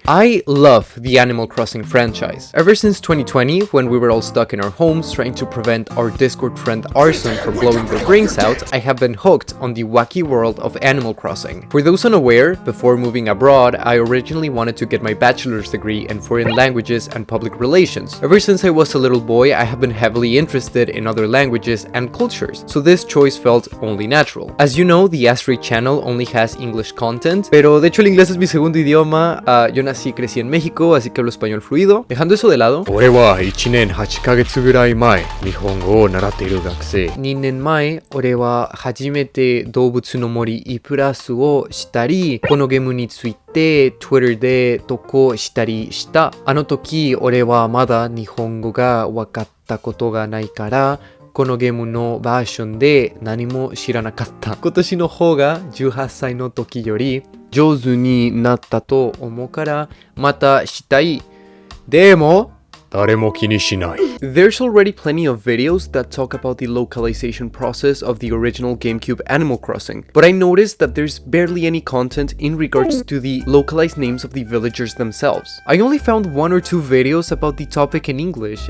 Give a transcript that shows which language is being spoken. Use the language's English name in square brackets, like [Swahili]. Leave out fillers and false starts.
[English] I love the Animal Crossing franchise. Ever since 2020, when we were all stuck in our homes trying to prevent our Discord friend Arson from blowing their brains out, I have been hooked on the wacky world of Animal Crossing. For those unaware, before moving abroad, I originally wanted to get my bachelor's degree in foreign languages and public relations. Ever since I was a little boy, I have been heavily interested in other languages and cultures, so this choice felt only natural. As you know, the Astrei channel only has English content, [Spanish] pero de hecho el inglés es mi segundo idioma. Yo nací y crecí en México, así que hablo español fluido. Dejando eso de lado, [Japanese] 俺は1年8ヶ月ぐらい前、日本語を習っている学生。 2年前、俺は初めて動物の森Eプラスをしたり、このゲームについて Twitter で投稿したりした。あの時、俺はまだ日本語が分かったことがないから、このゲームのバージョンで何も知らなかった。今年の方が18歳の時より上手になったと思うから、またしたい。でも、誰も気にしない。 [English] There's already plenty of videos that talk about the localization process of the original GameCube Animal Crossing, but I noticed that there's barely any content in regards to the localized names of the villagers themselves. I only found 1 or 2 videos about the topic in English.